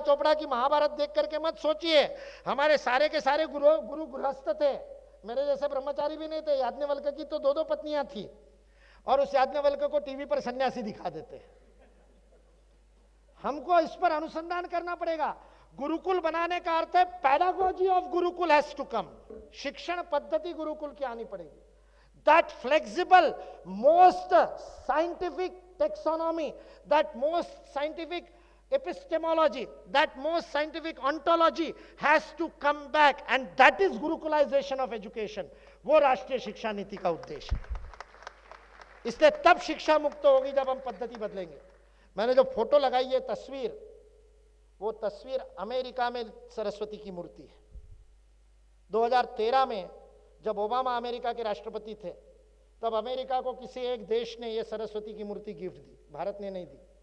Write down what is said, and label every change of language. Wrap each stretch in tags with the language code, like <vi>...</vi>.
<hi>चोपड़ा की महाभारत देख करके मत सोचिए। हमारे सारे के सारे गुरु गृहस्थ थे, मेरे जैसे ब्रह्मचारी भी नहीं थे। याज्ञवल्क्य की तो 2 पत्नियां थी और उस याज्ञवल्क्य को टीवी पर सन्यासी दिखा देते। हमको इस पर अनुसंधान करना पड़ेगा। गुरुकुल बनाने का अर्थ है</hi> <en>Pedagogy of gurukul has to come.</en> <hi>शिक्षण पद्धति गुरुकुल की आनी पड़ेगी।</hi> <en>That flexible, most scientific taxonomy, that most scientific epistemology, that most scientific ontology has to come back, and that is gurukulization of education.</en> <hi>वो राष्ट्रीय शिक्षा नीति का उद्देश्य है। इसलिए तब शिक्षा मुक्त होगी जब हम पद्धति बदलेंगे। मैंने जो फोटो लगाई है तस्वीर, वो तस्वीर अमेरिका में सरस्वती की मूर्ति है। 2013 में जब ओबामा अमेरिका के राष्ट्रपति थे, तब अमेरिका को किसी एक देश ने यह सरस्वती की मूर्ति गिफ्ट दी, भारत ने नहीं दी।</hi>